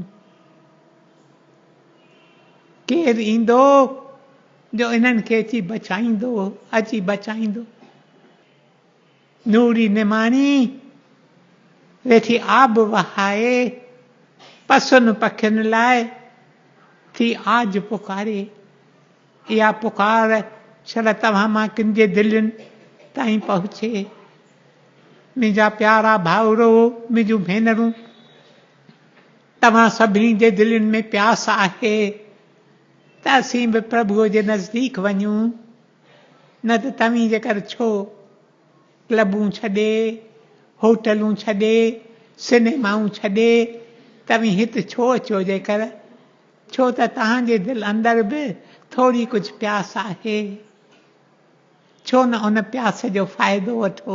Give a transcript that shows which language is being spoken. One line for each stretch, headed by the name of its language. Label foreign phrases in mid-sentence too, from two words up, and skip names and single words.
Sindhi: केरु ईंदो जो इन्हनि खे अची बचाईंदो, अची बचाईंदो। नूरी निमाणी वेठी आब वहाए, पसुनि पखियुनि लाइ थी आज पुकारे। इहा पुकार छल तव्हां मां किन जे दिलयुनि ताईं पहुचे। मुंहिंजा प्यारा भाउरो, मुंहिंजूं भेनरूं, तव्हां सभिनी जे दिलयुनि में प्यास आहे त असीं बि प्रभुअ जे नज़दीक वञूं, न त तव्हीं जेकर छो क्लबूं छॾे, होटलूं छॾे, सिनेमाऊं छॾे तव्हीं हिते छो अचो, जेकर छो त तव्हांजे दिलि अंदरि बि थोरी कुझु प्यास आहे, छो न उन प्यास जो फ़ाइदो वठो।